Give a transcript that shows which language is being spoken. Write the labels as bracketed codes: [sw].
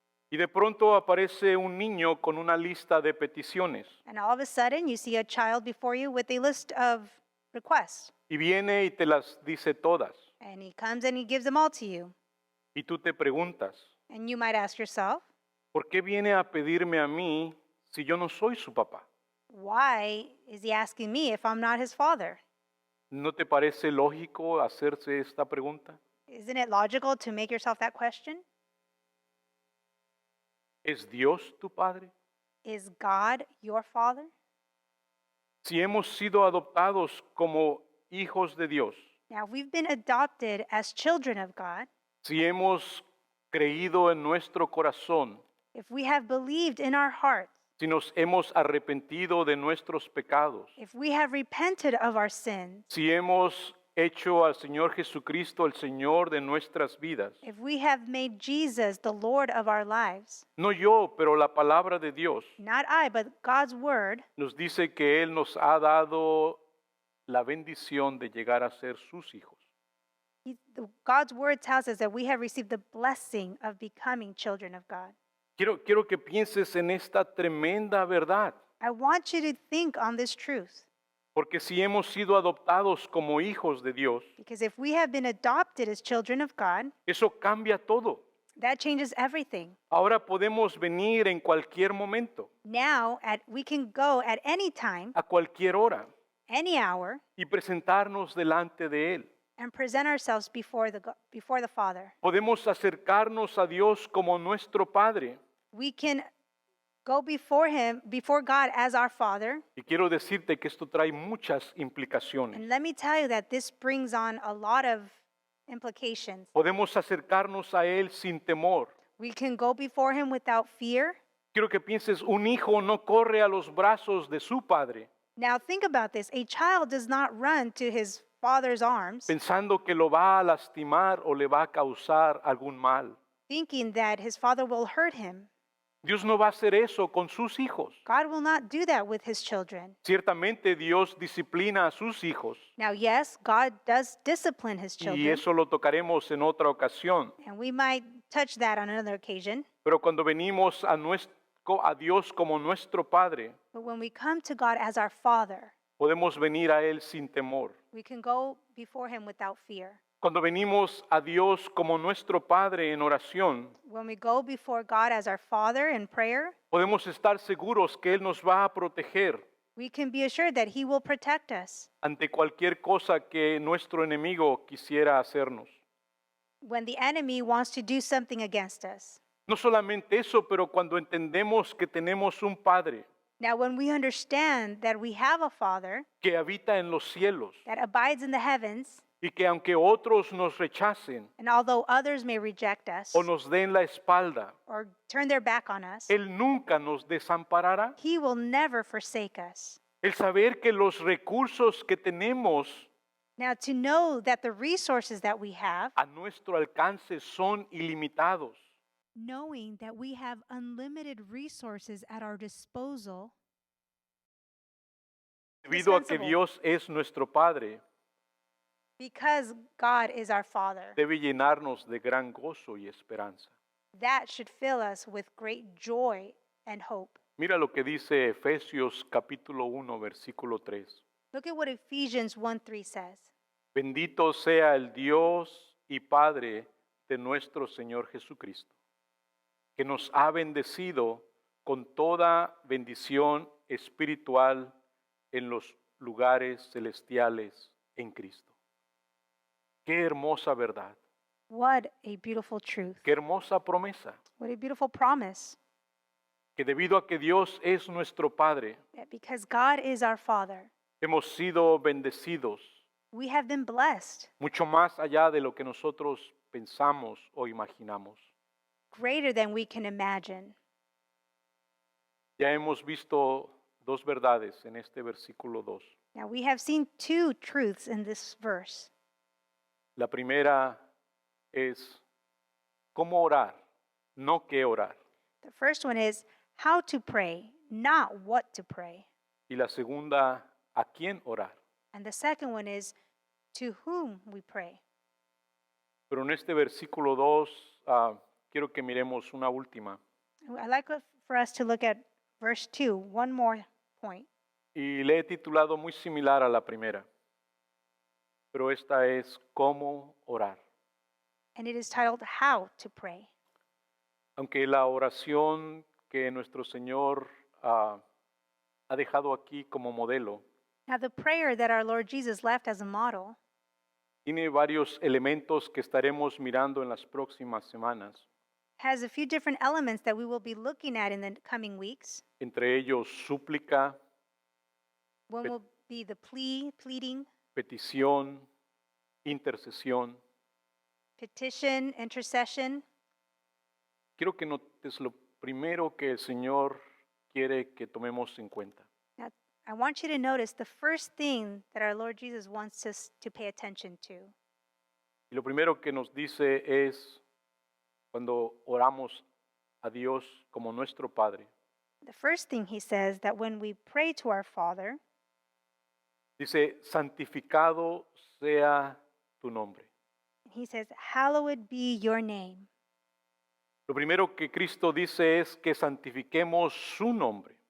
[es] y de pronto aparece un niño con una lista de peticiones [en] and all of a sudden you see a child before you with a list of requests. [es] y viene y te las dice todas. [en] And he comes and he gives them all to you. [es] Y tú te preguntas, [en] And you might ask yourself, [es] ¿por qué viene a pedirme a mí si yo no soy su papá? [en] why is he asking me if I'm not his father? [es] ¿No te parece lógico hacerse esta pregunta? [en] Isn't it logical to make yourself that question? [es] ¿Es Dios tu Padre? [en] Is God your father? [es] Si hemos sido adoptados como hijos de Dios, [en] Now, we've been adopted as children of God. [es] si hemos creído en nuestro corazón, [en] If we have believed in our hearts, [es] si nos hemos arrepentido de nuestros pecados, [en] if we have repented of our sins, [es] si hemos hecho al Señor Jesucristo el Señor de nuestras vidas, [en] if we have made Jesus the Lord of our lives, [es] no yo, pero la palabra de Dios [en] not I, but God's word, [es] nos dice que Él nos ha dado la bendición de llegar a ser sus hijos. [en] God's word tells us that we have received the blessing of becoming children of God. [es] Quiero que pienses en esta tremenda verdad, [en] I want you to think on this truth, [es] porque si hemos sido adoptados como hijos de Dios, [en] because if we have been adopted as children of God, [es] eso cambia todo. [en] that changes everything. [es] Ahora podemos venir en cualquier momento, [en] Now, we can go at any time, [es] a cualquier hora, [en] any hour, [es] y presentarnos delante de Él. [en] and present ourselves before the Father. [es] Podemos acercarnos a Dios como nuestro Padre. [en] We can go before Him, before God as our Father. [es] Y quiero decirte que esto trae muchas implicaciones. [en] And let me tell you that this brings on a lot of implications. [es] Podemos acercarnos a Él sin temor. [en] We can go before Him without fear. [es] Quiero que pienses, un hijo no corre a los brazos de su padre. [en] Now, think about this. A child does not run to his father's arms [es] pensando que lo va a lastimar o le va a causar algún mal. [en] thinking that his father will hurt him. [es] Dios no va a hacer eso con sus hijos. [en] God will not do that with his children. [es] Ciertamente Dios disciplina a sus hijos [en] Now, yes, God does discipline his [es] y [en] children, [es] eso lo tocaremos en otra ocasión. [en] and we might touch that on another occasion. [es] Pero cuando venimos a Dios como nuestro Padre, [en] But when we come to God as our Father, [es] podemos venir a Él sin temor. [en] we can go before him without fear. [es] Cuando venimos a Dios como nuestro Padre en oración, [en] When we go before God as our Father in prayer, [es] podemos estar seguros que Él nos va a proteger [en] we can be assured that he will protect us [es] ante cualquier cosa que nuestro enemigo quisiera hacernos. [en] when the enemy wants to do something against us. [es] No solamente eso, pero cuando entendemos que tenemos un Padre [en] Now, when we understand that we have a Father [es] que habita en los cielos [en] that abides in the heavens, [es] y que aunque otros nos rechacen [en] and although others may reject us [es] o nos den la espalda, [en] or turn their back on us, [es] Él nunca nos desamparará. [en] he will never forsake us. [es] El saber que los recursos que tenemos [en] Now, to know that the resources that we have, [es] a nuestro alcance son ilimitados. [en] knowing that we have unlimited resources at our disposal, [es] Debido a que [en] Indispensable. [es] Dios es nuestro Padre, [en] because God is our Father, [es] debe llenarnos de gran gozo y esperanza. [en] that should fill us with great joy and hope. [es] Mira lo que dice Efesios capítulo 1, versículo 3. [en] Look at what Ephesians 1:3 says. [es] Bendito sea el Dios y Padre de nuestro Señor Jesucristo, que nos ha bendecido con toda bendición espiritual en los lugares celestiales en Cristo. Qué hermosa verdad, [en] What a beautiful truth. [es] qué hermosa promesa, [en] What a beautiful promise. [es] que debido a que Dios es nuestro Padre, [en] That because God is our Father, [es] hemos sido bendecidos [en] we have been blessed [es] mucho más allá de lo que nosotros pensamos o imaginamos. [en] greater than we can imagine. [es] Ya hemos visto dos verdades en este versículo 2. [en] Now, we have seen two truths in this verse. [es] La primera es cómo orar, no qué orar. [en] The first one is how to pray, not what to pray. [es] Y la segunda, a quién orar. [en] And the second one is to whom we pray. [es] Pero en este versículo 2 quiero que miremos una última. [en] I'd like for us to look at verse 2, one more point. [es] Y le he titulado muy similar a la primera. Pero esta es cómo orar. [en] And it is titled How to Pray. [es] Aunque la oración que nuestro Señor ha dejado aquí como modelo [en] Now, the prayer that our Lord Jesus left as a model [es] tiene varios elementos que estaremos mirando en las próximas semanas. [en] has a few different elements that we will be looking at in the coming weeks. [es] Entre ellos súplica, [en] One will be the pleading, [es] petición, intercesión. [en] petition, intercession. [es] Quiero que notes lo primero que el Señor quiere que tomemos en cuenta. [en] Now, I want you to notice the first thing that our Lord Jesus wants us to pay attention to. [es] Y lo primero que nos dice es cuando oramos a Dios como nuestro Padre. [en] The first thing he says that when we pray to our Father, [es] Dice, santificado sea tu nombre. [en] he says, hallowed be your name. [es] Lo primero que Cristo dice es que santifiquemos su nombre.